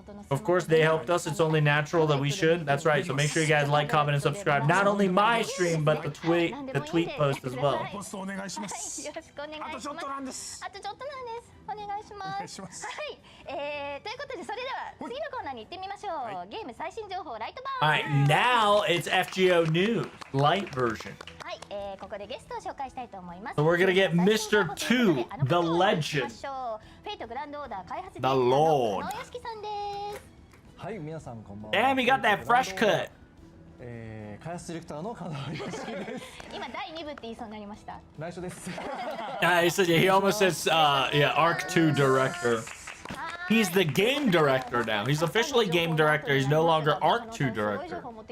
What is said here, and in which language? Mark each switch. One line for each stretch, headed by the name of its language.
English: Of course, they helped us. It's only natural that we should. That's right. So make sure you guys like, comment, and subscribe. Not only my stream, but the tweet post as well.
Japanese: お願いします。よろしくお願いします。あとちょっとなんです。あとちょっとなんです。お願いします。はい。ということでそれでは次のコーナーに行ってみましょう。ゲーム最新情報ライトバー。
English: Alright, now it's FGO News light version.
Japanese: はい。ここでゲストを紹介したいと思います。
English: So we're gonna get Mr. 2, the legend,
Japanese: フェイトグランドオーダー開発
English: the Lord.
Japanese: 野屋敷さんです。はい、皆さんこんばんは。
English: Damn, he got that fresh cut.
Japanese: 開発ディレクターの金沢良樹です。今第2部って言いそうになりました。内緒です。
English: He said he almost says yeah, Arc 2 director. He's the game director now. He's officially game director. He's no longer Arc 2 director.